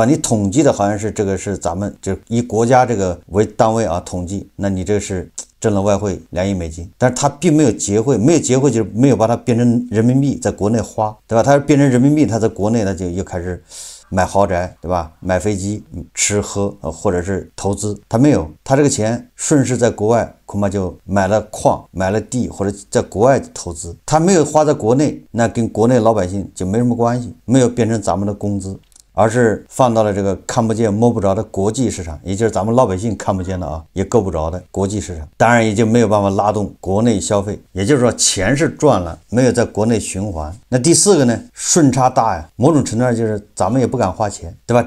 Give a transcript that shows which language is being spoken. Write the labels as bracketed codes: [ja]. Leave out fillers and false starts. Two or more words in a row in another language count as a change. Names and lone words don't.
[zh] 你統計的好像是這個是咱們就以國家這個為單位啊統計，那你這個是掙了外匯2億美金，但是他並沒有結匯，沒有結匯就是沒有把它變成人民幣在國內花，对吧？他要变成人民幣，他在國內他就又開始買豪宅，對吧？買飛機、吃喝或者是投資，他沒有，他這個錢順勢在國外恐怕就買了礦、買了地，或者在國外投資，他沒有花在國內，那跟國內老百姓就沒什麼關係，沒有变成咱們的工資，而是放到了這個看不見摸不着的國際市場，也就是咱們老百姓看不見的啊，也夠不着的國際市場，當然也就沒有辦法拉動國內消費。也就是說，錢是賺了，沒有在國內循環。那第四個呢，順差大呀，某種程度上就是咱們也不敢花錢，對吧？